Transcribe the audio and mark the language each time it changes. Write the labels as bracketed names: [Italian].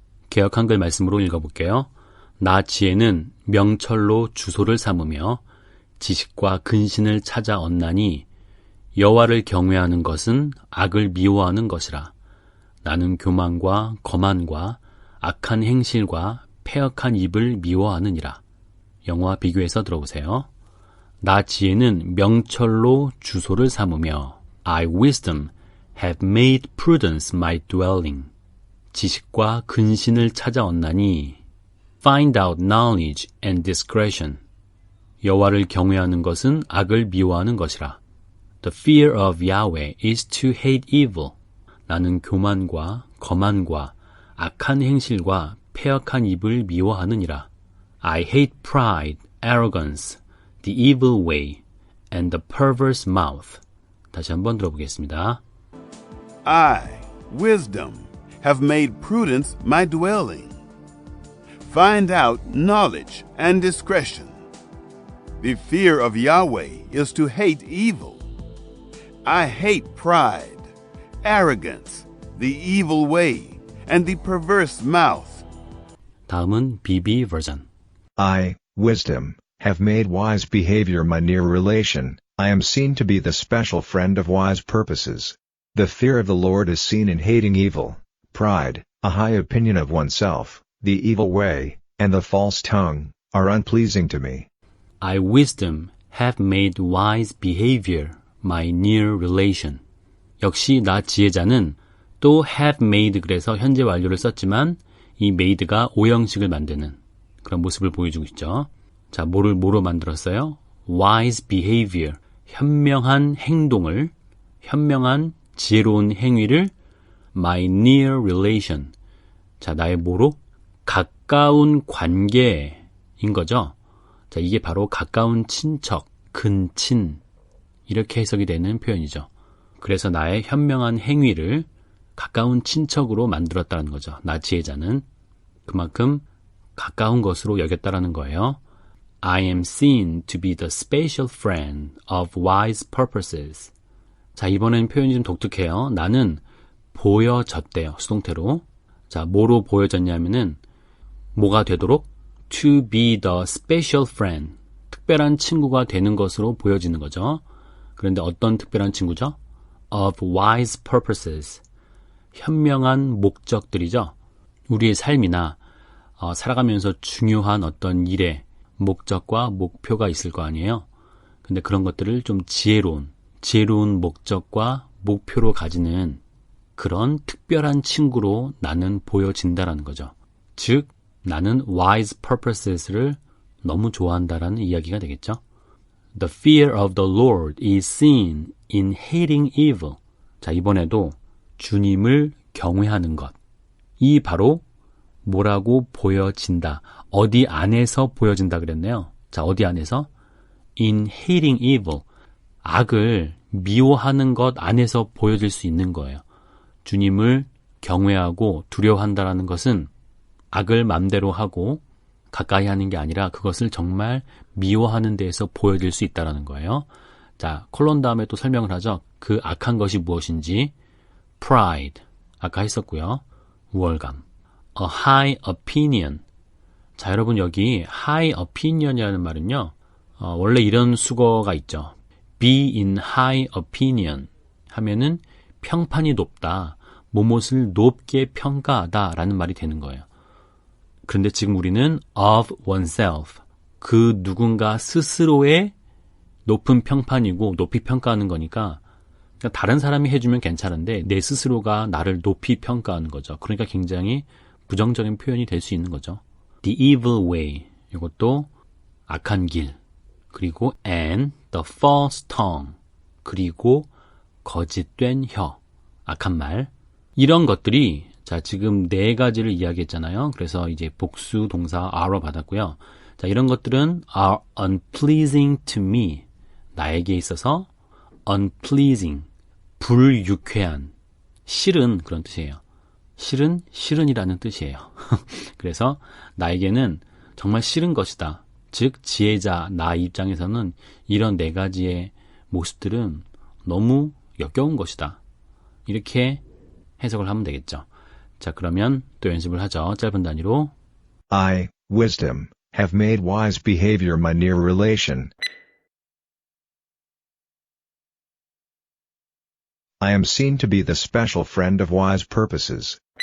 [Korean] 개역 한글 말씀으로 읽어볼게요. 나 지혜는 명철로 주소를 삼으며 지식과 근신을 찾아 얻나니 여호와를 경외하는 것은 악을 미워하는 것이라. 나는 교만과 거만과 악한 행실과 패역한 입을 미워하느니라. 영어와 비교해서 들어보세요. 나 지혜는 명철로 주소를 삼으며 [English] I wisdom have made prudence my dwelling. [Korean] 지식과 근신을 찾아 얻나니 [English] find out knowledge and discretion. [Korean] 여호와를 경외하는 것은 악을 미워하는 것이라. [English] The fear of Yahweh is to hate evil. [Korean] 나는 교만과 거만과 악한 행실과 패역한 입을 미워하느니라. [English] I hate pride, arrogance, the evil way, and the perverse mouth. [Korean] 다시 한번 들어보겠습니다. [English] I, wisdom, have made prudence my dwelling. Find out knowledge and discretion. The fear of Yahweh is to hate evil. I hate pride, arrogance, the evil way, and the perverse mouth. [Korean] 다음은 BB 버전. [English] I, wisdom, have made wise behavior my near relation. I am seen to be the special friend of wise purposes. The fear of the Lord is seen in hating evil, pride, a high opinion of oneself, the evil way, and the false tongue, are unpleasing to me. I, wisdom, have made wise behavior my near relation. [Korean] 역시 나 지혜자는 또 [English] have made [Korean] 그래서 현재 완료를 썼지만 이 made가 오형식을 만드는 그런 모습을 보여주고 있죠. 자, 뭐로 만들었어요? [English] wise behavior, [Korean] 현명한 행동을, 현명한 지혜로운 행위를 [English] my near relation. [Korean] 자, 나의 뭐로? 가까운 관계인 거죠. 자, 이게 바로 가까운 친척, 근친 이렇게 해석이 되는 표현이죠. 그래서 나의 현명한 행위를 가까운 친척으로 만들었다는 거죠. 나 지혜자는 그만큼 가까운 것으로 여겼다라는 거예요. [English] I am seen to be the special friend of wise purposes. [Korean] 자, 이번엔 표현이 좀 독특해요. 나는 보여졌대요. 수동태로. 자, 뭐로 보여졌냐면은 뭐가 되도록 [English] to be the special friend. [Korean] 특별한 친구가 되는 것으로 보여지는 거죠. 그런데 어떤 특별한 친구죠? [English] of wise purposes. [Korean] 현명한 목적들이죠. 우리의 삶이나 살아가면서 중요한 어떤 일에 목적과 목표가 있을 거 아니에요. 근데 그런 것들을 좀 지혜로운 목적과 목표로 가지는 그런 특별한 친구로 나는 보여진다라는 거죠. 즉, 나는 [English] wise purposes [Korean] 를 너무 좋아한다라는 이야기가 되겠죠. [English] The fear of the Lord is seen in hating evil. [Korean] 자, 이번에도 주님을 경외하는 것. 이 바로 뭐라고 보여진다. 어디 안에서 보여진다 그랬네요. 자, 어디 안에서? [English] In hating evil. [Korean] 악을 미워하는 것 안에서 보여질 수 있는 거예요. 주님을 경외하고 두려워한다라는 것은 악을 맘대로 하고 가까이 하는 게 아니라 그것을 정말 미워하는 데에서 보여질 수 있다는 거예요. 자, 콜론 다음에 또 설명을 하죠. 그 악한 것이 무엇인지. pride, 아까 했었고요. 우월감. [English] a high opinion. [Korean] 자, 여러분 여기 high opinion이라는 말은요. 원래 이런 수거가 있죠. [English] be in high opinion [Korean] 하면은 평판이 높다. 무엇을 높게 평가하다 라는 말이 되는 거예요. 그런데 지금 우리는 [English] of oneself, [Korean] 그 누군가 스스로의 높은 평판이고 높이 평가하는 거니까 그러니까 다른 사람이 해주면 괜찮은데 내 스스로가 나를 높이 평가하는 거죠. 그러니까 굉장히 부정적인 표현이 될 수 있는 거죠. [English] The evil way, [Korean] 이것도 악한 길, 그리고 [English] and the false tongue, [Korean] 그리고 거짓된 혀, 악한 말. 이런 것들이 자, 지금 네 가지를 이야기했잖아요. 그래서 이제 복수 동사 are로 받았고요. 자, 이런 것들은 [English] are unpleasing to me. [Korean] 나에게 있어서 unpleasing, 불유쾌한, 싫은 그런 뜻이에요. 싫은이라는 뜻이에요. 그래서 나에게는 정말 싫은 것이다. 즉, 지혜자, 나 입장에서는 이런 네 가지의 모습들은 너무 역겨운 것이다. 이렇게 해석을 하면 되겠죠. 자, 그러면 또 연습을 하죠. 짧은 단위로. [English] I, wisdom, have made wise behavior my near relation. I am seen to be the special friend of wise purposes.